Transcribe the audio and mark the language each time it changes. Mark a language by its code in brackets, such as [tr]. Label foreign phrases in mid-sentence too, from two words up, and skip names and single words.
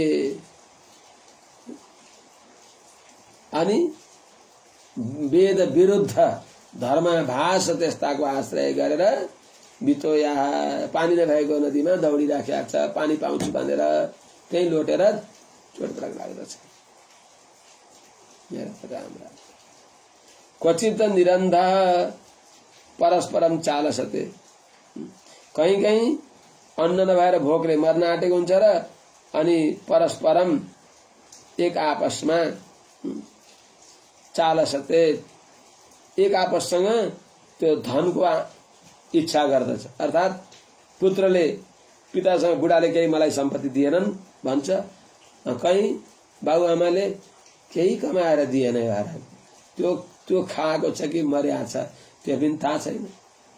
[ne] अनि वेद विरुद्ध धर्माभास त्यस्ताको आश्रय गरेर बितोया पानी नभएको नदीमा दौडिराखेको छ, पानी पाउँछु भनेर त्यही लोटेर चोटपटक लाग्दछ। [sa] क्वचित निरन्ध परस्परम चालसते, [ne] कहीं कहीं अन्न नभएर भोकले मर्न आँटेको हुन्छ र अनि परस्परम एक आपसमा चालसते, एक आपससँग त्यो धनको इच्छा गर्दछ। अर्थात् पुत्रले पितासँग बुढाले केही मलाई सम्पत्ति दिएनन् भन्छ, कहीँ बाबुआमाले केही कमाएर दिएन, त्यो खाएको छ कि मर्या छ त्यो पनि थाहा छैन।